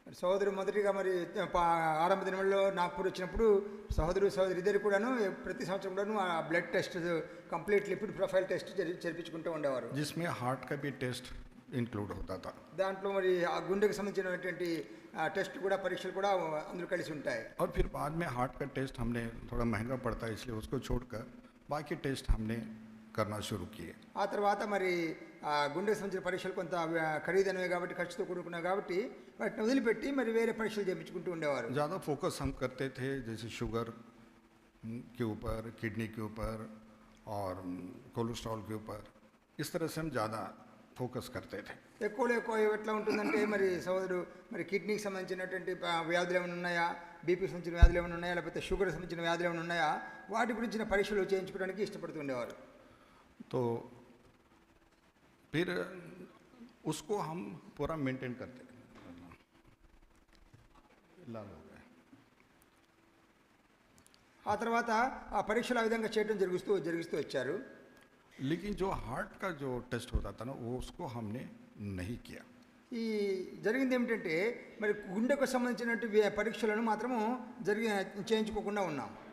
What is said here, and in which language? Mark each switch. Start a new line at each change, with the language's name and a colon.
Telugu: సోదరు మొదటిగా మరి ఆరంభ దినంలో నాగ్పూర్ వచ్చినప్పుడు సోదరు ఇద్దరు కూడాను ప్రతి సంవత్సరం కూడాను ఆ blood test, complete lipid profile test జరిపించుకుంటూ ఉండేవారు.
Hindi: जिसमें हार्ट का भी टेस्ट इंक्लूड होता था.
Telugu: దాంట్లో మరి ఆ గుండెకు సంబంధించినటువంటి టెస్ట్ కూడా, పరీక్షలు కూడా అందులో కలిసి ఉంటాయి.
Hindi: और फिर बाद में हार्ट का टेस्ट हमने थोड़ा महंगा पड़ता है इसलिए उसको छोड़कर बाकी टेस्ट हमने करना शुरू किए.
Telugu: ఆ తర్వాత మరి గుండెకు సంబంధించిన పరీక్షలు కొంత ఖరీదైనవి కాబట్టి, ఖర్చుతో కూడుకున్నాయి కాబట్టి వాటిని వదిలిపెట్టి మరి వేరే పరీక్షలు చేయించుకుంటూ ఉండేవారు.
Hindi: ज़्यादा फोकस हम करते थे जैसे शुगर के ऊपर, किडनी के ऊपर और कोलेस्ट्रॉल के ऊपर, इस तरह से हम ज़्यादा फोकस करते थे.
Telugu: ఎక్కువ ఎట్లా ఉంటుందంటే మరి సోదరు మరి కిడ్నీకి సంబంధించినటువంటి వ్యాధులు ఏమైనా ఉన్నాయా, బీపీకి సంబంధించిన వ్యాధులు ఏమైనా ఉన్నాయా, లేకపోతే షుగర్కి సంబంధించిన వ్యాధులు ఏమైనా ఉన్నాయా, వాటి గురించిన పరీక్షలు చేయించుకోవడానికి ఇష్టపడుతుండేవారు.
Hindi: तो फिर उसको हम पूरा मेंटेन करते थे. लाल हो गए.
Telugu: ఆ తర్వాత ఆ పరీక్షలు ఆ విధంగా చేయడం జరిగిస్తూ వచ్చారు.
Hindi: लेकिन जो हार्ट का जो टेस्ट होता था ना वो उसको हमने नहीं किया.
Telugu: ఈ జరిగింది ఏమిటంటే మరి గుండెకు సంబంధించినటువంటి పరీక్షలను మాత్రము చేయించుకోకుండా ఉన్నాం.